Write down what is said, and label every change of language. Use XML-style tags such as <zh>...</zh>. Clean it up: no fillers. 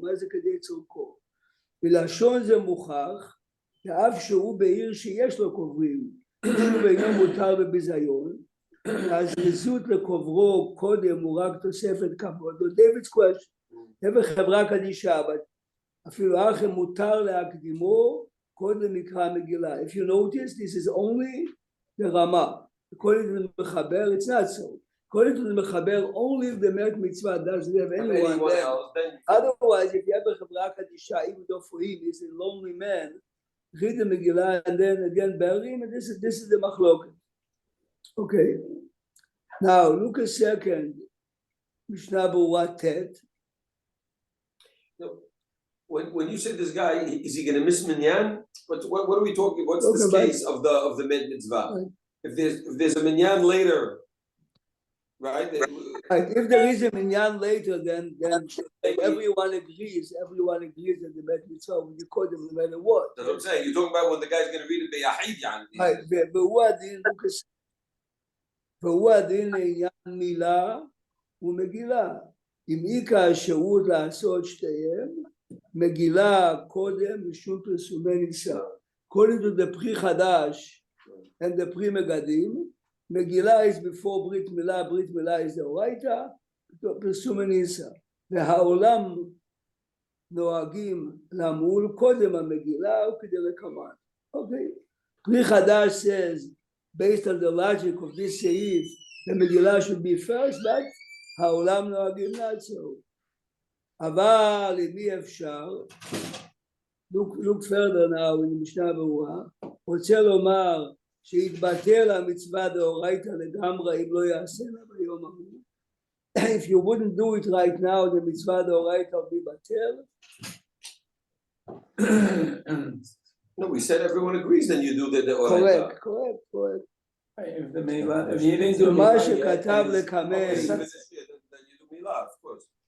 <he>מה זה כדי צורכו? בלשון זה מוכח שאף שהוא בעיר שיש לו קוברים שוב אינו מותר בביזיון, הזריזות לקוברו קודם הוא רק תוספת כבוד.</he> <en>David's question,</en> <he>זה חברה קדישה, אבל אפילו אחר מותר להקדימו קודם מקרא מגילה.</he> <en>If you notice, this is only the Rama. According to the Mechaber, it's not so. According to the Mechaber, only if the Met Mitzvah doesn't have anyone else. Otherwise, if you have a Chavra Kadisha, even though for him he's a lonely man, read the Megillah and then again bury him, and this is the Machloket. Okay. Now look a second. Mishnah Berurah Tet. When you say this guy, is he going to miss minyan? What are we talking? What's this case of the Met Mitzvah? Right. If there's a minyan later, right? If there is a minyan later, then everyone agrees that the Met Mitzvah will be called no matter what. That's what I'm saying. You're talking about when the guy's going to read it b'yahid, yani. Right.</en> <he>והוא הדין לעניין מילה ומגילה. אם עיקר האפשרות לעשות שתיהם, מגילה קודם משום פרסומי ניסה.</he> <en>According to the Pri Chadash and the Pri Megadim, Megillah is before Brit Milah is the Oraita, פרסומי ניסה.</en> <he>והעולם נוהגים למול קודם המגילה וכדלקמן.</he> <en>Okay. Pri Chadash says, based on the logic of this seif, the Megillah should be first, but</en> <he>העולם נוהגים</he> <en>not so.</en> <he>אבל אם אי אפשר,</he> <en>look further now in</en> <he>משנה ברורה, רוצה לומר שיתבטל המצווה דאורייתא לגמרי אם לא יעשנה ביום ההוא.</he> <en>If you wouldn't do it right now, the mitzvah דאורייתא will be בטל. No, we said everyone agrees, then you do the oraita. Correct. If you didn't do</en> <he>מה שכתב לקמל.</he> <en>Then you do milah, of course.</en>